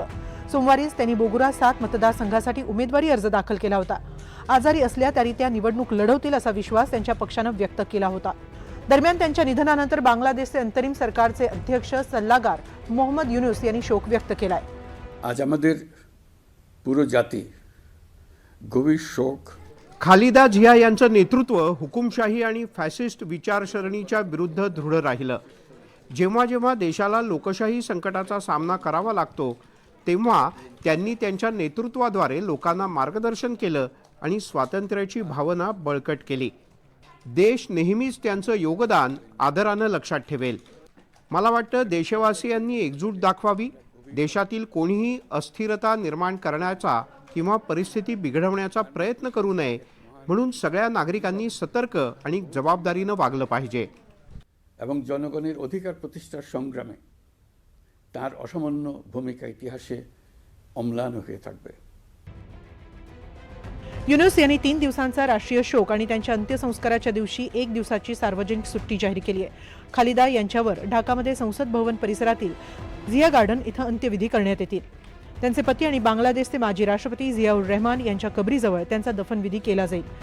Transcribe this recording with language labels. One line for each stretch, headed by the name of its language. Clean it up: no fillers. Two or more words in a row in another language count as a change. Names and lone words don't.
Marathi: सोमवारीच त्यांनी बोगुरा 7 मतदारसंघासाठी उमेदवारी अर्ज दाखल केला होता। आजारी असल्या तरी त्या निवडणूक लढवतील असा विश्वास त्यांच्या पक्षानं व्यक्त केला होता। दरम्यान त्यांच्या निधनानंतर बांगलादेशचे अंतरिम सरकारचे अध्यक्ष सल्लागार मोहम्मद युनुस यांनी शोक व्यक्त केलाय।
Bangla: आज আমাদের পুরো জাতি গভীর শোক।
Marathi: खालिदा जिया यांचं नेतृत्व हुकुमशाही आणि फॅसिस्ट विचारसरणीच्या विरुद्ध दृढ राहिलं। जेव्हा जेव्हा देशाला लोकशाही संकटाचा सामना करावा लागतो तेव्हा त्यांनी त्यांच्या नेतृत्वाद्वारे लोकांना मार्गदर्शन केलं आणि स्वातंत्र्याची भावना बळकट केली। देश नेहमीच त्यांचं योगदान आदरानं लक्षात ठेवेल। मला वाटतं देशवासियांनी एकजूट दाखवावी, देशातील कोणीही अस्थिरता निर्माण करण्याचा किंवा परिस्थिती बिघडवण्याचा प्रयत्न करू नये, म्हणून सगळ्या नागरिकांनी सतर्क आणि जबाबदारीनं वागलं पाहिजे।
Bangla: এবং জনগণের অধিকার প্রতিষ্ঠার সংগ্রামে তার অসামান্য ভূমিকা ইতিহাসে অম্লান হয়ে থাকবে।
Marathi: युनुस यांनी 3 दिवसांचा राष्ट्रीय शोक आणि त्यांच्या अंत्यसंस्काराच्या दिवशी 1 दिवसाची सार्वजनिक सुट्टी जाहीर केली आहे। खालिदा यांच्यावर ढाकामध्ये संसद भवन परिसरातील जिया गार्डन इथं अंत्यविधी करण्यात येतील। त्यांचे पती आणि बांगलादेशचे माजी राष्ट्रपती जियाउर रहमान यांच्या कबरीजवळ त्यांचा दफनविधी केला जाईल।